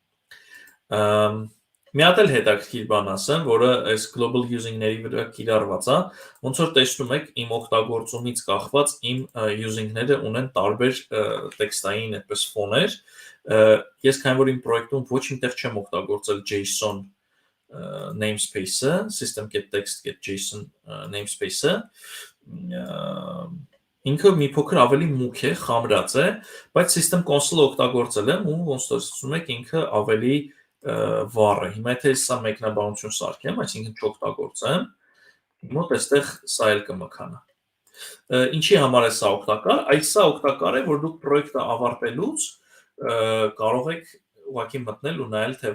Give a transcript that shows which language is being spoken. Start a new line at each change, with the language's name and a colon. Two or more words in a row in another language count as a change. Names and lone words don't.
Armenian: Մի հատ էլ հետաքրքիր բան ասեմ, որը այս
English: global using-
Armenian: ների վրա կիրառված է, ոնց որ տեսնում եք, իմ օգտագործումից կախված իմ using-ները ունեն տարբեր տեքստային այդպես ֆոներ։ Ես քանի որ իմ պրոյեկտում ոչ միտեղ չեմ օգտագործել JSON namespace-ը, system.text.json namespace-ը, ինքը մի փոքր ավելի մուգ է, խամրած է, բայց
English: system console-
Armenian: ը օգտագործել եմ ու ոնց տեսնում եք, ինքը ավելի վառ է։ Հիմա եթե սա մեկնաբանություն սարքեմ, այսինքն չօգտագործեմ, մոտ այստեղ սա էլ կմքանա։ Ինչի համար է սա օգտակար։ Այս սա օգտակար է, որ դուք պրոյեկտը ավարտելուց կարող եք ուղղակի մտնել ու նայել, թե